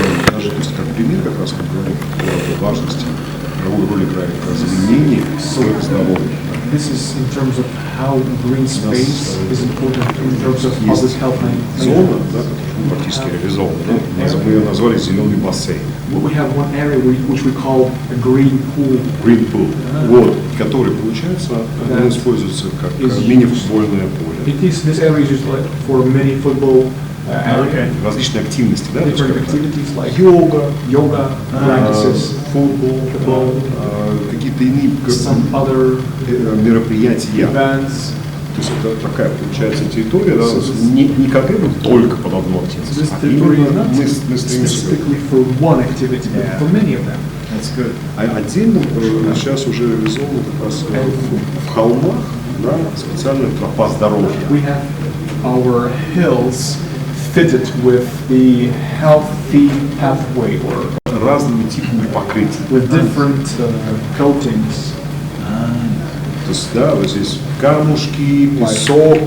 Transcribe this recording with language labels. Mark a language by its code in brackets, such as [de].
[ru] Даже то есть, как пример, как раз как говорим о важности, какую роль играет озеленение с здоровьем. [en] This is in terms of how green space is important in terms of public health and [ru] зона, да, которая практически реализована. Да? Мы ее назвали зеленый бассейн. [en] We have one area which we call a green pool. Green pool. [ru] Вот, который, получается, он используется как мини-футбольное поле. [en] This area is used like for mini football area. [ru] Различные активности, да? [en] Different activities like yoga practices, football, [ru] какие-то иные [en] some other [ru] мероприятия. [en] events. [ru] То есть это такая, получается, территория, да, не конкретно только под одну активность, [en] This [ru] а [en] territory is [ru] именно [en] not [ru] мы стремимся. [en] specifically for one activity, but for many of them. That's good. [ru] А отдельно сейчас уже реализовано как раз в холмах, да, специальная тропа здоровья. [en] We have our hills fitted with the healthy pathway or [ru] Разными типами покрытий. [en] with different coatings. [ru] То есть, да, вот здесь камушки, песок,